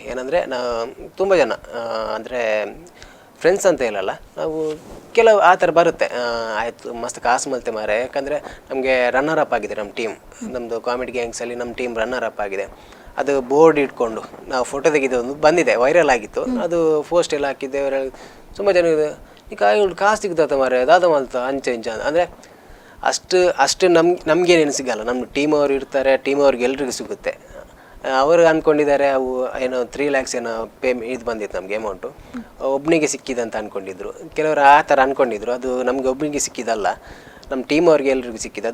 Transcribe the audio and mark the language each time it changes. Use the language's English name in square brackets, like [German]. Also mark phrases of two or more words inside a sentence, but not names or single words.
[Kannada] ಏನಂದರೆ ತುಂಬ ಜನ ಅಂದರೆ ಫ್ರೆಂಡ್ಸ್ ಅಂತ ಹೇಳಲ್ಲ, ನಾವು ಕೆಲವು ಆ ಥರ ಬರುತ್ತೆ. ಆಯಿತು [Tulu] ಮಸ್ತ್ ಕಾಸು ಮಲ್ತೆ ಮಾರೆ, [Kannada] ಯಾಕಂದರೆ ನಮಗೆ [English] runner up [Kannada] ಆಗಿದೆ ನಮ್ಮ ಟೀಮ್. ನಮ್ಮದು ಕಾಮಿಡಿ ಗ್ಯಾಂಗ್ಸಲ್ಲಿ ನಮ್ಮ ಟೀಮ್ [English] runner up [Kannada] ಆಗಿದೆ. ಅದು ಬೋರ್ಡ್ ಇಟ್ಕೊಂಡು ನಾವು ಫೋಟೋ ತೆಗೆದೊಂದು ಬಂದಿದೆ, ವೈರಲ್ ಆಗಿತ್ತು. ಅದು ಪೋಸ್ಟ್ ಎಲ್ಲ ಹಾಕಿದ್ದೆ. ತುಂಬ ಜನ ಈಗ ಕಾಸು ಸಿಗ್ತದೆ ಮಾರೆ, [Tulu] ದಾದ ಮಲ್ತ ಅಂಚೆ ಇಂಚ [Kannada] ಅಂದರೆ ಅಷ್ಟು ನಮಗೇನೇನು ಸಿಗಲ್ಲ. ನಮ್ಮ ಟೀಮ್ ಅವರು ಇರ್ತಾರೆ, ಟೀಮ್ ಅವ್ರಿಗೆ ಎಲ್ರಿಗೂ ಸಿಗುತ್ತೆ. ಅವರು ಅಂದ್ಕೊಂಡಿದ್ದಾರೆ ಅವು ಏನೋ 3 lakhs ಏನೋ ಇದು ಬಂದಿತ್ತು ನಮಗೆ ಅಮೌಂಟು, ಒಬ್ಬನಿಗೆ ಸಿಕ್ಕಿದೆ ಅಂತ ಅಂದ್ಕೊಂಡಿದ್ರು. ಕೆಲವರು ಆ ಥರ ಅಂದ್ಕೊಂಡಿದ್ರು. ಅದು ನಮಗೆ ಒಬ್ಬನಿಗೆ ಸಿಕ್ಕಿದಲ್ಲ, ನಮ್ಮ ಟೀಮ್ ಅವ್ರಿಗೆ ಎಲ್ರಿಗೂ ಸಿಕ್ಕಿದೆ.